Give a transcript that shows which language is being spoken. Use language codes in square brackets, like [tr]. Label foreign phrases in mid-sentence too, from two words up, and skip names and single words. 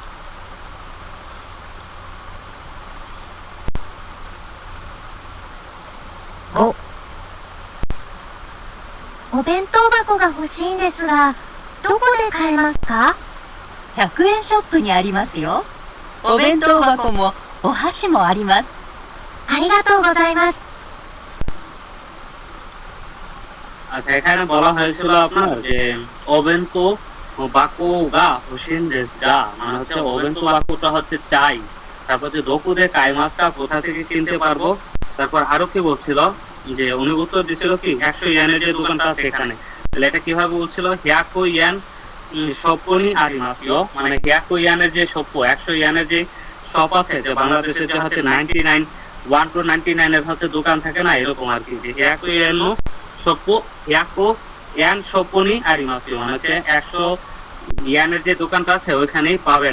[ja] 5、お弁当箱が欲しいんですが、どこで買えますか？ 100円ショップにありますよ。お弁当箱もお箸もあります。ありがとうございます。 [bn] আচ্ছা এখানে বলা হয়েছিল আপনার যে [ja] お弁当箱が欲しいんですが, [bn] মানে হচ্ছে ওবেন্তো বাকোটা হচ্ছে চাই। তারপর যে [ja] どこで買えますか [bn] কোথা থেকে কিনতে পারবো। তারপর আরো কি বলছিল যে উনি উত্তর দিছিল কি 100 ইয়েনের যে দোকানটা আছে এখানে, তাহলে এটা কিভাবে বলছিল [ja] 百円ショップにありますよ, [bn] মানে হিয়াকো ইয়েনের যে শপ 100 ইয়েনের যে শপ আছে যে বাংলাদেশে যে হচ্ছে 99 1 to 99 এর হচ্ছে দোকান থাকে না এরকম আর কি, যে [ja] 百円ショップ 百円ショップにありますよ [bn] মানে হচ্ছে 100 ইয়ানের যে দোকানটা আছে ওইখানেই পাবেন।